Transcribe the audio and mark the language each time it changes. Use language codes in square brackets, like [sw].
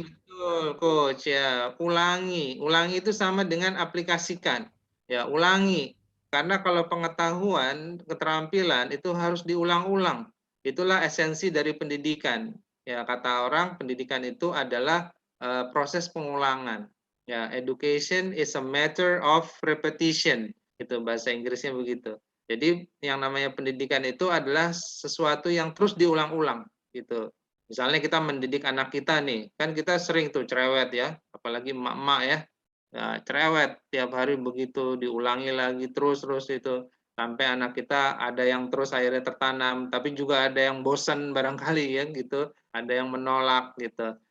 [id] Betul, Coach. Ya, ulangi. Ulangi itu sama dengan aplikasikan. Ya, ulangi. Karena kalau pengetahuan, keterampilan itu harus diulang-ulang. Itulah esensi dari pendidikan. Ya, kata orang, pendidikan itu adalah proses pengulangan. [en] Ya, education is a matter of repetition. [id] Itu bahasa Inggrisnya begitu. Jadi yang namanya pendidikan itu adalah sesuatu yang terus diulang-ulang gitu. Misalnya kita mendidik anak kita nih, kan kita sering tuh cerewet ya, apalagi emak-emak ya. Ya, cerewet tiap hari begitu diulangi lagi terus itu sampai anak kita ada yang terus akhirnya tertanam, tapi juga ada yang bosan barangkali ya gitu, ada yang menolak gitu.